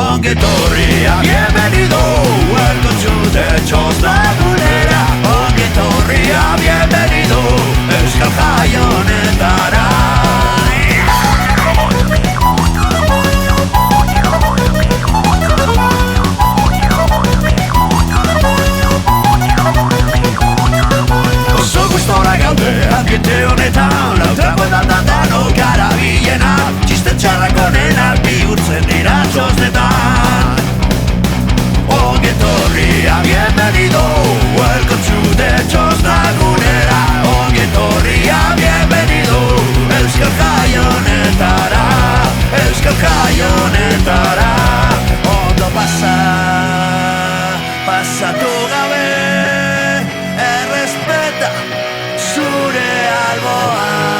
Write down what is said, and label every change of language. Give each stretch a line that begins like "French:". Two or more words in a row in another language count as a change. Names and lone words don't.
Basque: Ongetorria, bienvenido,
English: welcome to the
Basque: Txosnagunera. Ongetorria, bienvenido, Euskal Jai honetara. Oso gustora gaude, ambiente honetan, lautrako dano karabilena. Txisten txarrak onenak bihurtzen dira txosnetan. Ongetorria, bienvenido,
English: welcome to the Txosnagunera.
Basque: Ongetorria, bienvenido, Euskal Jai honetara. Euskal Jai honetara. Ondo pasatu gabe, errespeta zure alboa.